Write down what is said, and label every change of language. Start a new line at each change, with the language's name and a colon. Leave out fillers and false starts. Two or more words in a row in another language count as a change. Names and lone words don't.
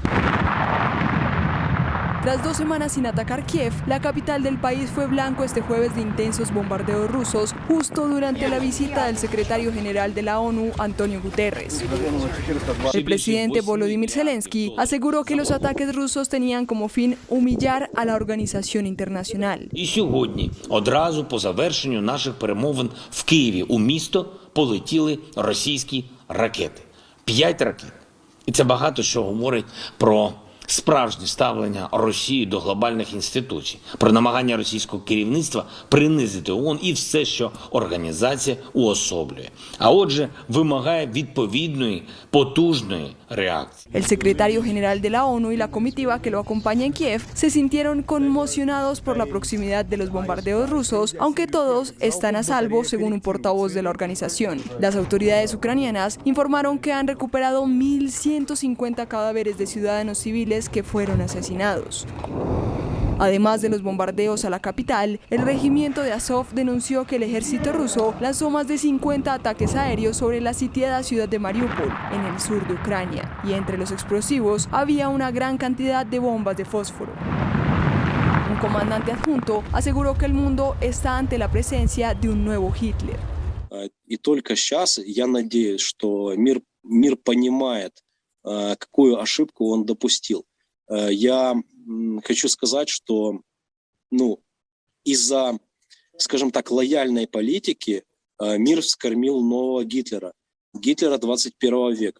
Spanish: Tras 2 semanas sin atacar Kiev, la capital del país fue blanco este jueves de intensos bombardeos rusos, justo durante la visita del secretario general de la ONU, Antonio Guterres. El presidente Volodymyr Zelensky aseguró que los ataques rusos tenían como fin humillar a la organización internacional.
Ukrainian: І сьогодні, одразу по завершенню наших перемовин в Києві у місто полетіли російські ракети. 5 ракет. І це багато що говорить про справжнє ставлення Росії до глобальних інституцій, про намагання російського керівництва принизити ООН і все, що організація уособлює. А отже, вимагає відповідної, потужної реакції.
Spanish: El secretario general de la ONU y la comitiva que lo acompaña en Kiev se sintieron conmocionados por la proximidad de los bombardeos rusos, aunque todos están a salvo, según un portavoz de la organización. Las autoridades ucranianas informaron que han recuperado 1.150 cadáveres de ciudadanos civiles que fueron asesinados. Además de los bombardeos a la capital, el regimiento de Azov denunció que el ejército ruso lanzó más de 50 ataques aéreos sobre la sitiada ciudad de Mariupol, en el sur de Ucrania, y entre los explosivos había una gran cantidad de bombas de fósforo. Un comandante adjunto aseguró que el mundo está ante la presencia de un nuevo Hitler.
Russian: И только сейчас я надеюсь, что мир понимает, какую ошибку он допустил. Я хочу сказать, что из-за, скажем так, лояльной политики мир вскормил нового Гитлера 21 века.